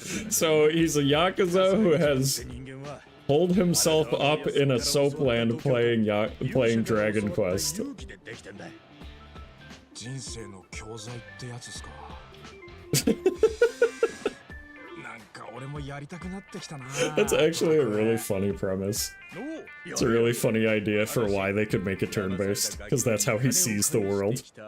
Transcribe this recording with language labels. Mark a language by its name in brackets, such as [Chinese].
[English] So he's a Yakuza who has holed himself up in a soapland playing Dragon Quest. [Japanese] 人生の教材ってやつですか。なんか俺もやりたくなってきたな。 [English] That's actually a really funny premise. It's a really funny idea for why they could make it turn-based, because that's how he sees the world.